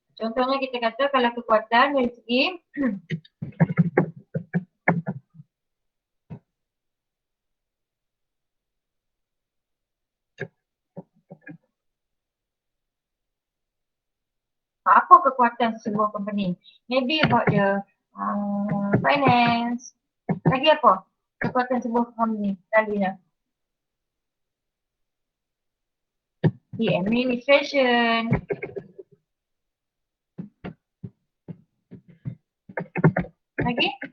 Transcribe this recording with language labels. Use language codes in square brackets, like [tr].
[ms] Contohnya kita kata kalau kekuatan dari segi apa kekuatan sebuah company? [en] Maybe about the finance. [ms] Lagi apa? Kekuatan sebuah company selalunya. [en] The administration. [ms] Lagi?